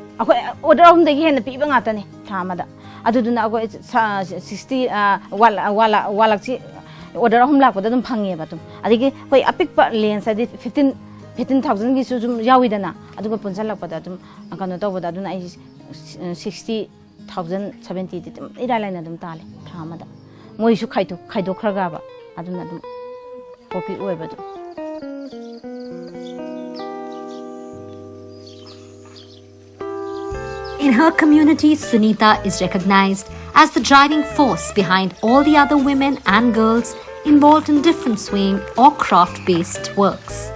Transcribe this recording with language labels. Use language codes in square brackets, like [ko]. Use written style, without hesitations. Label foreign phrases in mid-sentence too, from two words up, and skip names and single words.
[mni] ꯑꯩꯈꯣꯏ ꯑꯣꯔꯗꯔ ꯑꯍꯨꯝꯗꯒꯤ ꯍꯦꯟꯅ ꯄꯤꯕ ꯉꯥꯛꯇꯅꯤ ꯊꯥ ꯑꯃꯗ ꯑꯗꯨꯗꯨꯅ ꯑꯩꯈꯣꯏ 60 ꯋꯥꯂꯛꯁꯤ ꯑꯣꯔꯗꯔ ꯑꯍꯨꯝ ꯂꯥꯛꯄꯗ ꯑꯗꯨꯝ ꯐꯪꯉꯦꯕ ꯑꯗꯨꯝ ꯑꯗꯒꯤ ꯑꯩꯈꯣꯏ ꯑꯄꯤꯛꯄ ꯂꯦꯟꯁ ꯍꯥꯏꯗꯤ 15,000ꯒꯤꯁꯨ ꯑꯗꯨꯝ ꯌꯥꯎꯋꯤꯗꯅ ꯑꯗꯨꯒ ꯄꯨꯟꯁꯤꯜꯂꯛꯄꯗ ꯑꯗꯨꯝ ꯀꯩꯅꯣ ꯇꯧꯕꯗ ꯑꯗꯨꯅ ꯑꯩ 60,000 70ꯗꯤ ꯑꯗꯨꯝ ꯏꯔꯥꯏ ꯂꯥꯏꯅ ꯑꯗꯨꯝ ꯇꯥꯜꯂꯦ ꯊꯥ ꯑꯃꯗ ꯃꯣꯏꯁꯨ ꯈꯥꯏꯗꯣꯛꯈ꯭ꯔꯒꯕ ꯑꯗꯨꯅ ꯑꯗꯨꯝ ꯄ꯭ꯔꯣꯐꯤꯠ ꯑꯣꯏꯕꯗꯣ. [en] In her community, Sunita is recognized as the driving force behind all the other women and girls involved in different swing or craft-based works.